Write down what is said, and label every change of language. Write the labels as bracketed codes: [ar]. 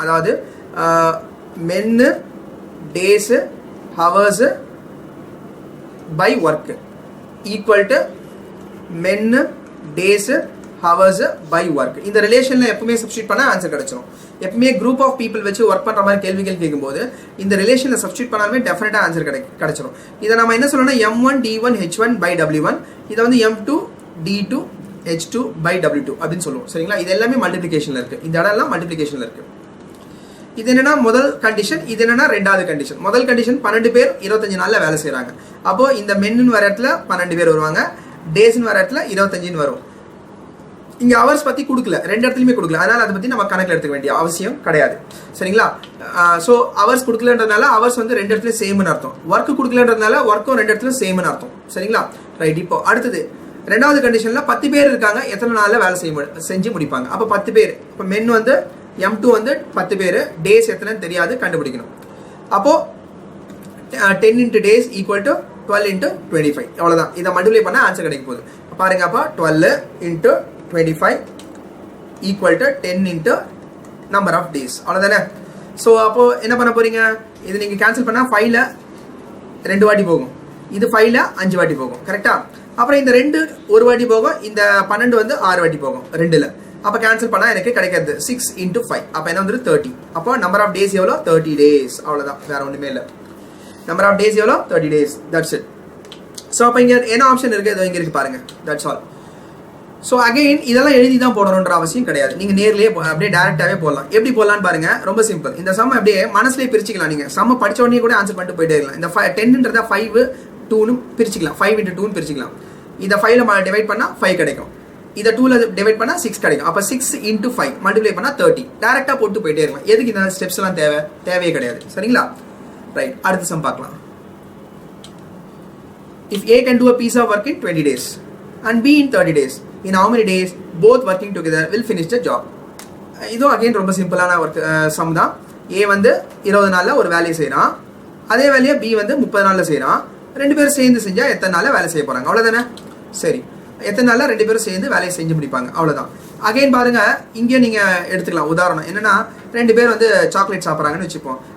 [en] அதாவது men, days, hours by work equal to men days hours by work. [ta] இந்த ரிலேஷன்ல எப்பவுமே சப்ஸ்டிட்யூட் பண்ணா ஆன்சர் கிடைச்சிடும். எப்பவுமே குரூப் ஆஃப் பீப்புள் வச்சு ஒர்க் பண்ற மாதிரி கேள்விகள் கேட்கும்போது இந்த ரிலேஷன்ல சப்ஸ்டிட்யூட் பண்ணாலுமே டெஃபினட்டா ஆன்சர் கிடைச்சிடும். இதை நம்ம என்ன சொல்லணும்னா m1 d1 h1 by w1, இதை வந்து m2 d2 h2 by w2 அப்படின்னு சொல்லுவோம். சரிங்களா? இது எல்லாமே மல்டிப்ளிகேஷன்ல இருக்கு. இந்த இடம் எல்லாம் மல்டிப்ளிகேஷன்ல இருக்கு. இது என்னன்னா முதல் கண்டிஷன், இது என்னன்னா ரெண்டாவது கண்டிஷன். முதல் கண்டிஷன் 12 பேர் 25 நாள்ல வேலை செய்யறாங்க. அப்போ இந்த மென்னு வர இடத்துல 12 பேர் வருவாங்க, டேஸ்ன்னு வர இடத்துல 25 வரும். இங்க ஹவர்ஸ் பத்தி கொடுக்கல, ரெண்டு இடத்துலயுமே கொடுக்கல, அதனால அதை பத்தி நம்ம கணக்கில் எடுத்துக்க வேண்டிய அவசியம் கிடையாது. சரிங்களா? ஸோ ஹவர்ஸ் கொடுக்கலன்றதுனால ஹவர்ஸ் வந்து ரெண்டு இடத்துல சேம்னு அர்த்தம், ஒர்க் கொடுக்கலன்றதுனால ஒர்க்கும் ரெண்டு இடத்துல சேம்னு அர்த்தம். சரிங்களா? ரைட். இப்போ அடுத்தது ரெண்டாவது கண்டிஷன்ல 10 பேர் இருக்காங்க, எத்தனை நாள்ல வேலை செஞ்சு முடிப்பாங்க. அப்போ 10 பேர், இப்போ மென் வந்து m2 வந்து 10 பேர், டேஸ் எத்தனைன்னு தெரியாது, கண்டுபிடிக்கணும். [en] அப்போ 10 into days equal to 12 into 25. [ta] அவ்வளவுதான். இதை மல்டிப்ளை பண்ண ஆன்சர் கிடைக்க போகுது. [en] பாருங்க, அப்போ 12 into 25 equal to 10 into number of days. [ta] அவ்வளவுதானே? ஸோ அப்போ என்ன பண்ண போறீங்க, இது நீங்க கேன்சல் பண்ணா 5ல 2 வாட்டி போகும், இது 5ல 5 வாட்டி போகும். கரெக்டா? அப்புறம் இந்த 2 ஒரு வாட்டி போகும், இந்த 12 வந்து 6 வாட்டி போகும் 2ல. அப்போ கேன்சல் பண்ணா எனக்கு கிடைக்கிறது 6 into 5. அப்போ என்ன வந்து 30. அப்போ நம்பர் ஆஃப் டேஸ் எவ்வளோ? 30 டேஸ். அவ்வளோதான், வேற ஒன்றுமே இல்லை. நம்பர் ஆஃப் டேஸ் எவ்வளோ? 30 டேஸ். [en] That's it. [ta] ஸோ அப்போ இங்கே என்ன ஆப்ஷன் இருக்குது, இது இங்கே இருக்குது பாருங்க. [en] That's all. [ta] ஸோ அகைன் இதெல்லாம் எழுதி தான் போடணுன்ற அவசியம் கிடையாது, நீங்கள் நேர்லேயே அப்படியே டேரெக்டாகவே போடலாம். எப்படி போடலான்னு பாருங்க, ரொம்ப சிம்பிள். இந்த சம் அப்படியே மனசுலேயே பிரிச்சுக்கலாம். நீங்கள் சம்ம படிச்ச உடனே கூட ஆன்சர் பண்ணிட்டு போயிட்டே இருக்கலாம். இந்த 10ன்றத 5 2ன்னு பிரிச்சுக்கலாம், 5 into 2ன்னு பிரிச்சுக்கலாம். இதை 5ல டிவைட் பண்ணால் 5 கிடைக்கும், இதை 2ல டிவைட் பண்ணால் 6 கிடைக்கும். அப்போ 6 into 5 மல்டிப்ளை பண்ணால் 30. டேரெக்டாக போட்டு போயிட்டே இருக்கலாம். எதுக்கு இந்த ஸ்டெப்ஸ் எல்லாம் தேவையே கிடையாது. சரிங்களா? ரைட். அடுத்த சம் பார்க்கலாம். [en] If A can do a piece of work in 20 days and B in 30 days, in how many days both working together will finish the job? [ta] இதுவும் அகைன் ரொம்ப சிம்பிளான ஒர்க் சம் தான். A வந்து 20 நாளில் ஒரு வேலையை செய்கிறான், அதே வேலையை B வந்து 30 நாளில் செய்கிறான். ரெண்டு பேரும் சேர்ந்து செஞ்சால் எத்தனை நாளில் வேலை செய்ய போகிறாங்க? அவ்வளோதானே? சரி, எத்தனை நாளில் ரெண்டு பேரும் சேர்ந்து வேலையை செஞ்சு முடிப்பாங்க? அவ்வளோதான். அகைன் பாருங்க, இங்கே நீங்கள் எடுத்துக்கலாம் உதாரணம். என்னன்னா, ரெண்டு பேர் வந்து சாக்லேட் சாப்பிட்றாங்கன்னு வச்சுப்போம்.